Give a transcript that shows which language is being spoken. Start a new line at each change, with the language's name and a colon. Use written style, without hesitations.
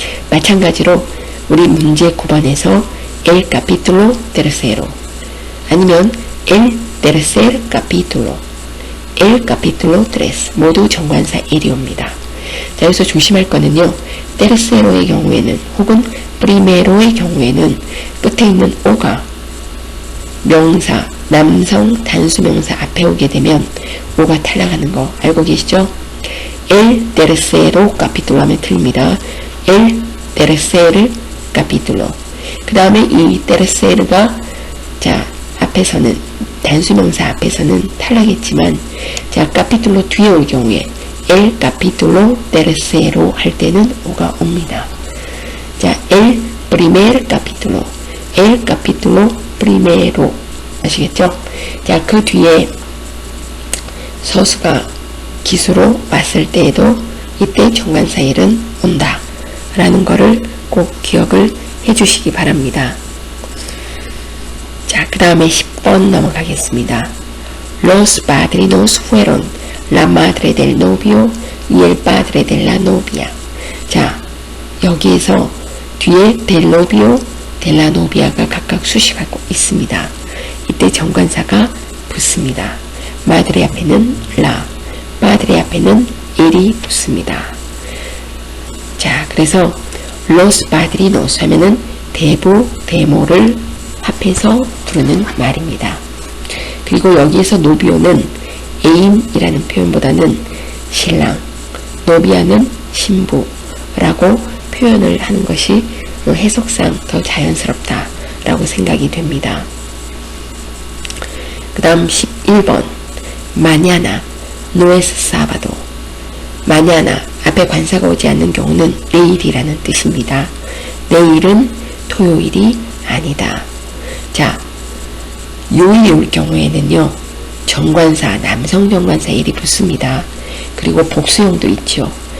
Korean: 마찬가지로 우리 문제 9번에서
Spanish: el capítulo tercero
Korean: 아니면
Spanish: el tercer capítulo, el capítulo 3
Korean: 모두 정관사 el이 옵니다. 자, 여기서 조심할 거는요. tercero의 경우에는 혹은 primero의 경우에는 끝에 있는 o가 명사, 남성 단수명사 앞에 오게 되면 o가 탈락하는 거 알고 계시죠?
Spanish: el tercero capítulo
Korean: 하면 틀립니다.
Spanish: el tercer capítulo.
Korean: 그 다음에 이 tercer가 자, 앞에서는 단수명사 앞에서는 탈락했지만 자, capítulo 뒤에 올 경우에
Spanish: el capítulo tercero
Korean: 할 때는 o가 옵니다.
Spanish: 자, el primer capítulo, el capítulo primero
Korean: 아시겠죠? 자, 그 뒤에 서수가 기수로 왔을 때에도 이때 정관사 el은 온다 라는 거를 꼭 기억을 해 주시기 바랍니다. 자, 그 다음에 10번 넘어가겠습니다.
Spanish: Los padrinos fueron la madre del novio y el padre de la novia.
Korean: 자, 여기에서 뒤에
Spanish: del novio, de la novia
Korean: 가 각각 수식하고 있습니다. 이때 정관사가 붙습니다. madre 앞에는 la, padre 앞에는 el이 붙습니다. 자, 그래서
Spanish: los padrinos
Korean: 하면은 대부, 대모를 합해서 부르는 말입니다. 그리고 여기에서 노비오는 애인이라는 표현보다는 신랑, 노비아는 신부라고 표현을 하는 것이 해석상 더 자연스럽다라고 생각이 됩니다. 그 다음 11번
Spanish: mañana no es sábado.
Korean: mañana 앞에 관사가 오지 않는 경우는 내일이라는 뜻입니다. 내일은 토요일이 아니다. 자, 요일이 올 경우에는요. 정관사, 남성 정관사 el이 붙습니다. 그리고 복수형도 있죠.